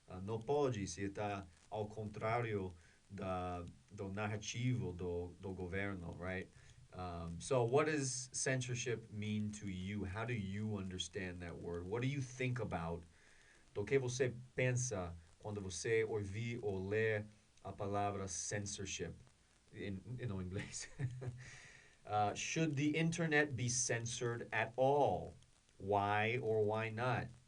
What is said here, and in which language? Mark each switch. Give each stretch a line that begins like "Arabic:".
Portuguese: Não pode se está ao contrário do narrativo do governo, right?
English: So, what does censorship mean to you? How do you understand that word? What do you think about?
Portuguese: Do que você pensa quando você ouvir ou ler a palavra censorship no inglês?
English: Should the internet be censored at all? Why or why not?